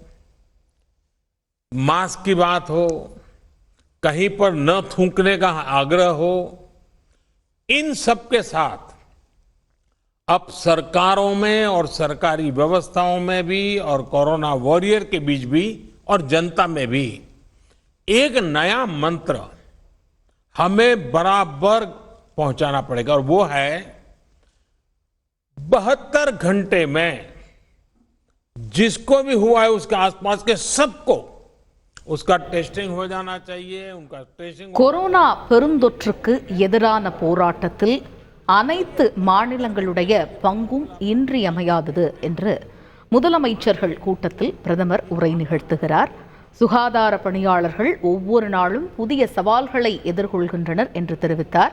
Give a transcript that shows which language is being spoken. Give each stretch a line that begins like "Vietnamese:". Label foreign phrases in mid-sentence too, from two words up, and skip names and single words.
Hindi: मास्क की बात हो, कहीं पर न थूकने का आग्रह हो, इन सब के साथ अब सरकारों में और सरकारी व्यवस्थाओं में भी और
English: Corona warrior
Hindi: के बीच भी और जनता में भी एक नया मंत्र हमें बराबर पहुंचाना पड़ेगा, और वो है 72 घंटे में जिसको भी हुआ है उसके आसपास के सबको उसका टेस्टिंग हो जाना चाहिए, उनका टेस्टिंग।
Tamil: கொரோனா பெருந்தொற்றுக்கு எதிரான போராட்டத்தில் அனைத்து மாநிலங்களுடைய பங்கும் இன்றியமையாதது என்று முதலமைச்சர்கள் கூட்டத்தில் பிரதமர் உரை நிகழ்த்துகிறார். சுகாதார பணியாளர்கள் ஒவ்வொரு நாளும் புதிய சவால்களை எதிர்கொள்கின்றனர் என்று தெரிவித்தார்.